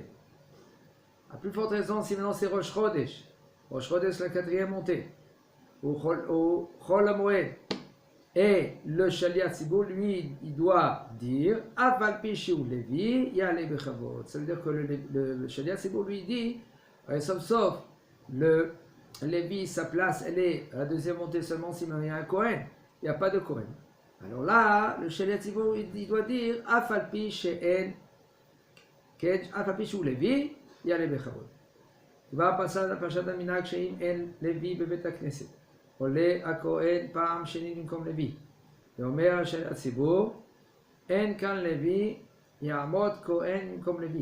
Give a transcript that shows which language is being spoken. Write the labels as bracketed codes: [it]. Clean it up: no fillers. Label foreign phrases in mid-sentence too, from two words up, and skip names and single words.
[fr] À plus forte raison, si maintenant c'est [he] Rosh Chodesh, [fr] la quatrième montée, ou [he] Chol HaMoed, [fr] et le [he] Shaliach Tzibur, [fr] lui, il doit dire [he] אף על פי שהוא לוי יעלה בכבוד. [fr] Ça veut dire que le [he] Shaliach Tzibur [fr] lui dit, sauf, le Lévi, sa place, elle est à la deuxième montée seulement si il y a un Kohen, il n'y a pas de Kohen. Alors là, le [he] Shaliach Tzibur, [fr] il doit dire [he] אף על פי שאין אף על פי שהוא לוי, יעלה בכבוד. כבר פרשת המנהג שאם אין לוי בבית הכנסת, עולה הכהן פעם שנית במקום לוי. ואומר הציבור, אין כאן לוי, יעמוד כהן במקום לוי.